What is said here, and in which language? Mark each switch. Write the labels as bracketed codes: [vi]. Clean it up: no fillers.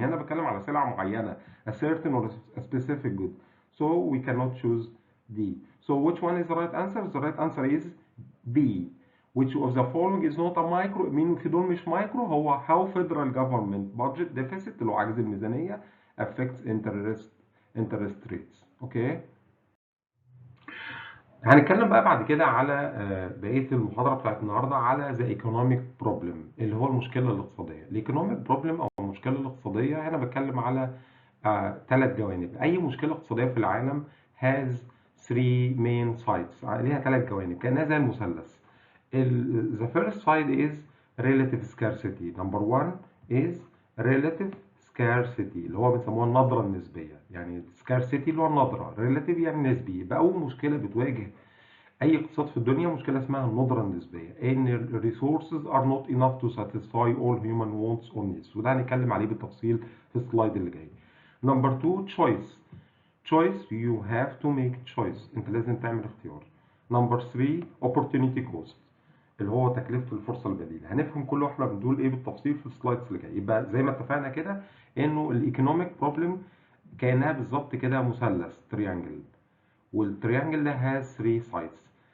[ar] هنا بتكلم على سلعة معينة, [en] a certain or a specific good. So we cannot choose D. So which one is the right answer? The right answer is B. Which of the following is not a micro? [ar] مين في دول مش مايكرو؟ هو [en] how federal government budget deficit [ar] اللي هو عجز الميزانية [en] affects interest rates. [ar] اوكي. هنتكلم بقى بعد كده على بقية المحاضرة بتاعت النهاردة على [en] the economic problem [ar] اللي هو المشكلة الاقتصادية. economic problem أو المشكلة الاقتصادية هنا بتكلم على 3 جوانب. أي مشكلة اقتصادية في العالم [en] has 3 main sides، [ar] ليها 3 جوانب كأنها زي المثلث. [en] The first side is relative scarcity. Number 1 is relative scarcity [ar] اللي هو بنسموها النظرة النسبية. يعني scarcity اللي هو النظرة، relative يعني نسبي. يبقى أول مشكلة بتواجه أي اقتصاد في الدنيا مشكلة اسمها الندرة النسبية. [en] إن resources are not enough to satisfy all human wants or needs. [ar] وده هنتكلم عليه بالتفصيل في السلايد اللي جاي. [en] Number 2 choice. Choice you have to make choice. [ar] أنت لازم تعمل اختيار. [en] Number 3 opportunity cost [ar] اللي هو تكلفة الفرصة البديلة. هنفهم كل واحدة من دول ايه بالتفصيل في السلايدز اللي جاي. يبقى زي ما اتفقنا كده انه الايكونوميك بروبلم كانها بالظبط كده مثلث تريانجل، والتريانجل ده هاز 3 سايدز.